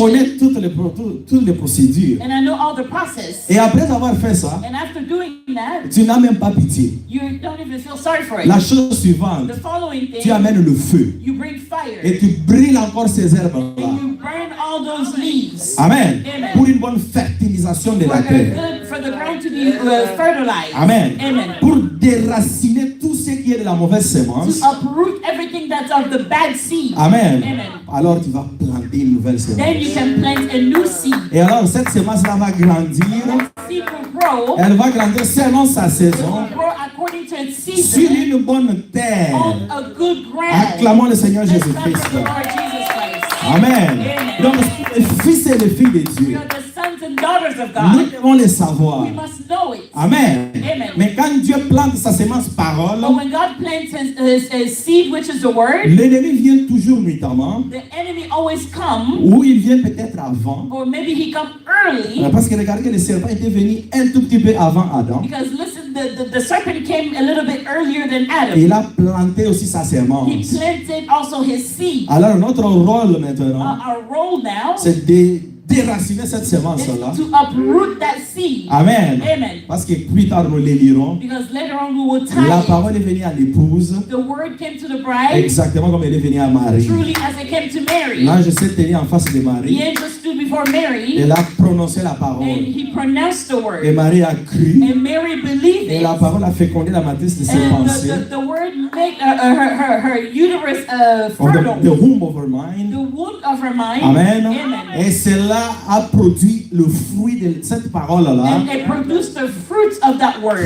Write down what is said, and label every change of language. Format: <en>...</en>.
<fr>connais toutes les procédures.</fr> <en>And I know all the process.</en> <fr>Et après avoir fait ça,</fr> <en>And after doing that,</en> <fr>tu n'as même pas pitié.</fr> <en>you don't even feel sorry for it.</en> <fr>La chose suivante,</fr> <en>The following</en> <fr>tu</fr> <en>thing,</en> <fr>amènes le feu</fr> <en>you bring fire.</en> <fr>et tu brilles encore ces herbes-là.</fr> <en>And you burn all those leaves. Amen. Amen.</en> <fr>Pour une bonne fertilisation de la terre.</fr> <en>For the ground to be fertilized. Amen. Amen.</en> <fr>Pour déraciner tout ce qui est de la mauvaise sémence.</fr> <en>To uproot everything that's of the bad seed. Amen. Amen.</en> <fr>Alors tu vas planter une nouvelle</fr> <en>Then</en> <fr>sémence.</fr> <en>you can plant a new seed.</en> <fr>Et alors cette sémence-là va grandir.</fr> <en>Seed will grow.</en> <fr>Elle va grandir selon sa</fr> <en>It</en> <fr>saison.</fr> <en>will grow according to its</en> <fr>Sur</fr> <en>season</en> <fr>une bonne terre.</fr> <en>on a good ground.</en> <fr>Acclamons le Seigneur</fr> <en>Let's clap</en> <fr>Jésus-Christ.</fr> <en>for the Lord Jesus Christ. Amen.</en> <fr>Donc les fils et les filles de</fr> <en>We</en> <fr>Dieu,</fr> <en>are the sons and daughters of</en> <fr>nous</fr> <en>God.</en> <fr>devons les savoir.</fr> <en>We must know it. Amen. Amen.</en> <fr>Mais quand Dieu plante sa sémence parole,</fr> <en>But when God plants a seed, which is the word,</en> <fr>l'ennemi vient toujours nuitamment,</fr> <en>the enemy always comes,</en> <fr>ou il vient peut-être avant.</fr> <en>or maybe he comes early.</en> <fr>Parce que regardez que le serpent était venu un tout petit peu avant Adam.</fr> <en>Because listen, the serpent came a little bit earlier than</en> <fr>Et</fr> <en>Adam.</en> <fr>il a planté aussi sa</fr> <en>He</en> <fr>sémence.</fr> <en>planted also his seed.</en> <fr>Alors notre rôle maintenant,</fr> <en>Our role now</en> <fr>c'est de déraciner cette</fr> <en>is</en> <fr>sémence-là.</fr> <en>to uproot that seed. Amen. Amen.</en> <fr>Parce que plus tard nous les lirons.</fr> <en>Because later on we will</en> <fr>La</fr> <en>tie it.</en> <fr>parole est venue à l'épouse,</fr> <en>The word came to the bride,</en> <fr>exactement comme elle est venue à Marie.</fr> <en>truly as it came to Mary.</en> <fr>L'ange s'est tenu en face de</fr> <en>The</en> <fr>Marie.</fr> <en>angel stood before Mary,</en> <fr>Elle a prononcé la</fr> <en>and</en> <fr>parole.</fr> <en>he pronounced the</en> <fr>Et</fr> <en>word.</en> <fr>Marie a cru.</fr> <en>And Mary believed</en> <fr>Et</fr> <en>it.</en> <fr>la parole a fécondé la matrice de ses</fr> <en>And</en> <fr>pensées.</fr> <en>the word made her uterus Of the fertile. womb of her mind. The womb of her mind. Amen. Amen.</en> <fr>Et cela a produit le fruit de cette parole-là,</fr> <en>And it produced the fruits of that word,</en>